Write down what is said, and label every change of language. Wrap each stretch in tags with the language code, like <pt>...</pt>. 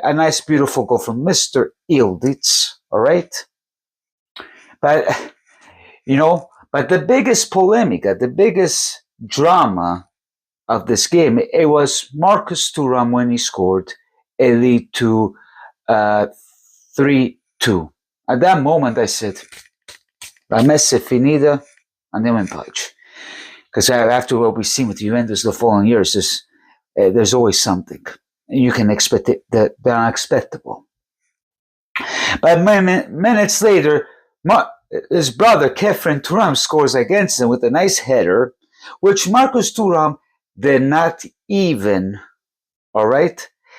<en>A nice, beautiful goal from Mr. Ilditz. All right. But, but the biggest polemica, the biggest drama of this game, it was Marcus Thuram when he scored. It lead to 3-2. At that moment, I said,</en> <it>La messa è finita, andiamo in pace.</it> <en>Because after what we've seen with Juventus the following years, there's always something. You can expect it, the unexpectable. But minutes later, his brother, Kefren Thuram, scores against him with a nice header, which Marcus Thuram did not even, all right?</en>